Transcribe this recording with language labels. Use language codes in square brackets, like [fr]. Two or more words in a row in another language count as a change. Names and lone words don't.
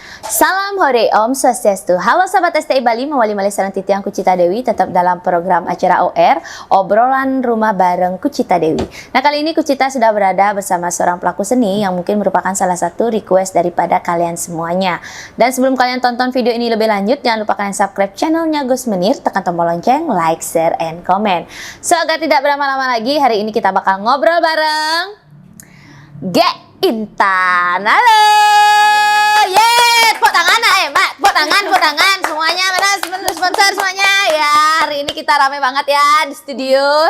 [id] Salam hore, [ban] Om Swastiastu. [id] Halo sahabat STI Bali, [ban] mewali malih sareng titiang [id] Kucita Dewi, tetap dalam program acara OR, obrolan rumah bareng Kucita Dewi. Nah, kali ini Kucita sudah berada bersama seorang pelaku seni yang mungkin merupakan salah satu request daripada kalian semuanya. Dan sebelum kalian tonton video ini lebih lanjut, jangan lupa kalian subscribe channelnya Gus Menir, tekan tombol lonceng, [en] like, share, and comment. [id] So, agar tidak berlama-lama lagi, hari ini kita bakal ngobrol bareng Intan. Halo, yeay, tepuk tangan Mbak, tepuk tangan semuanya, mana sponsor semuanya ya. Hari ini kita rame banget ya di studio.